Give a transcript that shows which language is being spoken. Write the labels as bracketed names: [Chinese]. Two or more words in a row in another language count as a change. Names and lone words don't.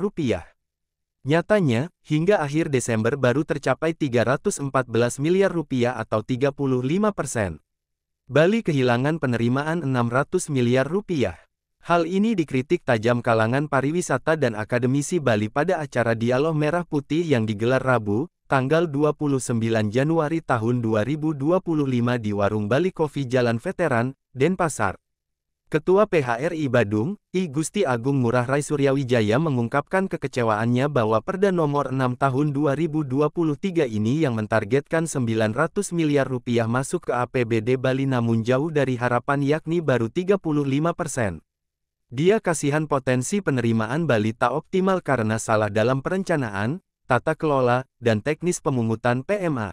[Indonesian] Nyatanya, hingga akhir Desember baru tercapai Rp314 miliar atau 35%. Bali kehilangan penerimaan Rp600 miliar. Hal ini dikritik tajam kalangan pariwisata dan akademisi Bali pada acara Dialog Merah Putih yang digelar Rabu, tanggal 29 Januari tahun 2025 di Warung Bali Coffee Jalan Veteran, Denpasar. Ketua PHRI Badung, I Gusti Agung Ngurah Rai Suryawijaya mengungkapkan kekecewaannya bahwa Perda Nomor 6 Tahun 2023 ini yang mentargetkan Rp900 miliar masuk ke APBD Bali namun jauh dari harapan yakni baru 35%. Dia kasihan potensi penerimaan Bali tak optimal karena salah dalam perencanaan, tata kelola, dan teknis pemungutan PMA.